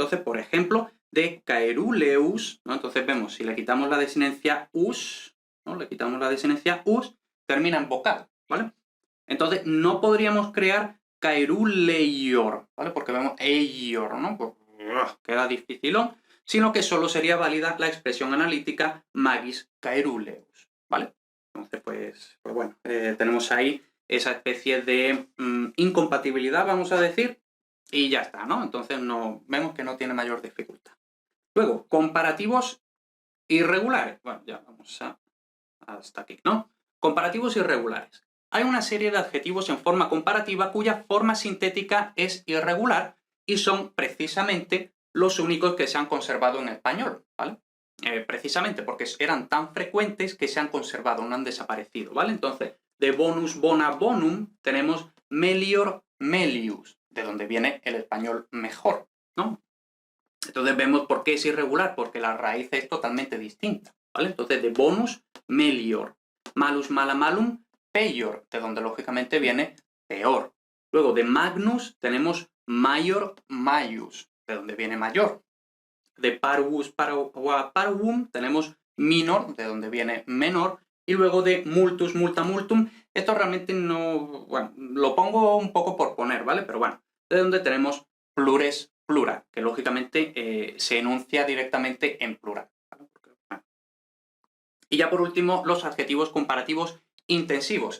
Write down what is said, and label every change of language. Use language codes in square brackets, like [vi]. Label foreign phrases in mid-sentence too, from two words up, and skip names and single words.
[es] Entonces, por ejemplo, de caeruleus, ¿no? Entonces vemos, si le quitamos la desinencia us, ¿no? Le quitamos la desinencia us, termina en vocal, ¿vale? Entonces, no podríamos crear caeruleior, ¿vale? Porque vemos eior, ¿no? Pues, queda dificilón, sino que solo sería válida la expresión analítica [la] magis caeruleus, [es] ¿vale? Entonces, pues bueno, tenemos ahí esa especie de incompatibilidad, vamos a decir, y ya está, ¿no? Entonces vemos que no tiene mayor dificultad. Luego, comparativos irregulares. Bueno, ya vamos hasta aquí, ¿no? Comparativos irregulares. Hay una serie de adjetivos en forma comparativa cuya forma sintética es irregular y son precisamente los únicos que se han conservado en español, ¿vale? Precisamente porque eran tan frecuentes que se han conservado, no han desaparecido, ¿vale? Entonces, de [la] bonus bona bonum [es] tenemos [la] melior melius, [es] de donde viene el español mejor, ¿no? Entonces vemos por qué es irregular, porque la raíz es totalmente distinta, ¿vale? Entonces, de [la] bonus melior, malus mala malum peior, [es] de donde lógicamente viene peor. Luego, de magnus tenemos [la] maior maius, [es] de donde viene mayor. De [la] parvus parvum [es] tenemos minor, de donde viene menor, y luego de [la] multus multa multum, [es] esto realmente no, bueno, lo pongo un poco por poner, ¿vale? Pero bueno, de donde tenemos plures plural, que lógicamente se enuncia directamente en plural, ¿vale? Y ya por último, los adjetivos comparativos intensivos.